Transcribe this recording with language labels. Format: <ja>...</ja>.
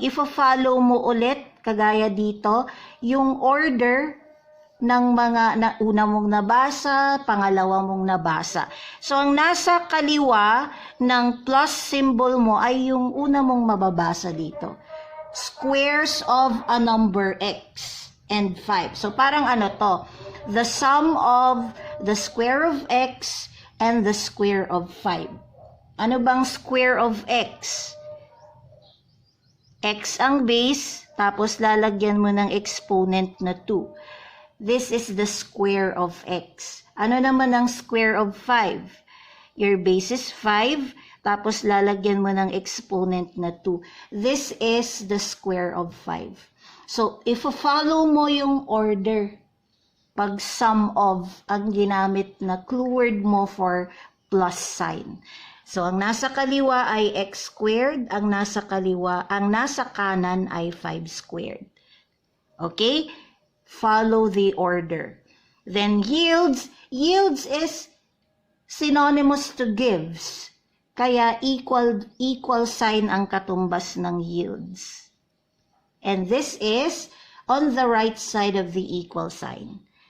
<tl>If-follow mo ulit, kagaya dito, yung order ng mga una mong nabasa, pangalawa mong nabasa. So, ang nasa kaliwa ng plus symbol mo ay yung una mong mababasa dito.</tl> <en>Squares of a number x and 5.</en> <tl>So, parang ano to?</tl> <en>The sum of the square of x and the square of 5.</en> <tl>Ano bang</tl> <en>square of x?</en> <tl>X ang base, tapos lalagyan mo ng exponent na 2.</tl> <en>This is the square of x.</en> <tl>Ano naman ang</tl> <en>square of 5? Your base is 5,</en> <tl>tapos lalagyan mo ng exponent na 2.</tl> <en>This is the square of 5. So, if follow mo yung order, pag sum of ang ginamit na clue word mo for plus sign.</en> <tl>So, ang nasa kaliwa ay x squared, ang nasa kanan ay 5 squared.</tl> <en>Okay? Follow the order. Then yields is synonymous to gives.</en> <tl>Kaya equal sign ang katumbas ng yields.</tl> <en>And this is on the right side of the equal sign.</en>